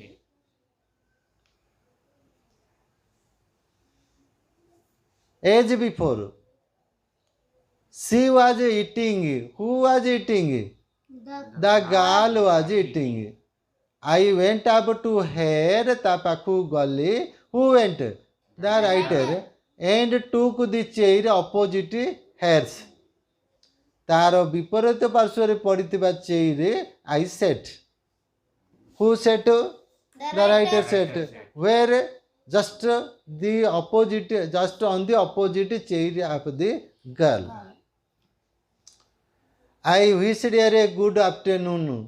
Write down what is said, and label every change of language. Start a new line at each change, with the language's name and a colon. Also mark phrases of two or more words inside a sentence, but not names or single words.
English: As before, she was eating. Who was eating? The girl was eating. I went up to her,
Odia: ତା ପାଖୁ ଗଲି.
English: Who went? The writer. And took the chair opposite hers.
Odia: ତାର ବିପରୀତ ପାର୍ଶ୍ୱ ପଡ଼ିଥିବା ଚେୟାର
English: I sat. Who sat? The writer sat. Where? Just the opposite, just on the opposite chair of the girl. I wished her a good afternoon.